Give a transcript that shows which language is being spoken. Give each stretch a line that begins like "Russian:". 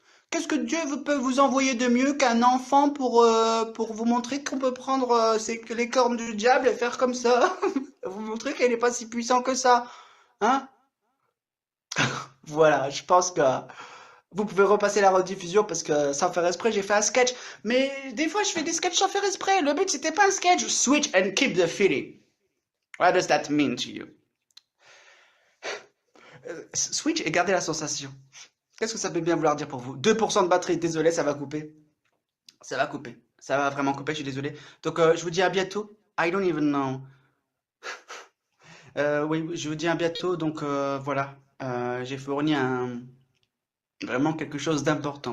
French: Qu'est-ce que Dieu peut vous envoyer de mieux qu'un enfant pour vous montrer qu'on peut prendre les cornes du diable et faire comme ça? Vous montrer qu'elle n'est pas si puissante que ça, hein? Voilà, je pense que vous pouvez repasser la rediffusion parce que sans faire exprès, j'ai fait un sketch. Mais des fois, je fais des sketchs sans faire exprès. Le but, c'était pas un sketch.
English: Switch and keep the feeling. What does that mean to you?
French: Switch et garder la sensation. Qu'est-ce que ça peut bien vouloir dire pour vous? 2% de batterie, désolé, ça va couper. Ça va couper. Ça va vraiment couper, je suis désolé. Donc, je vous dis à bientôt.
English: I don't even know.
French: Oui, je vous dis à bientôt. Donc, voilà. J'ai fourni vraiment quelque chose d'important.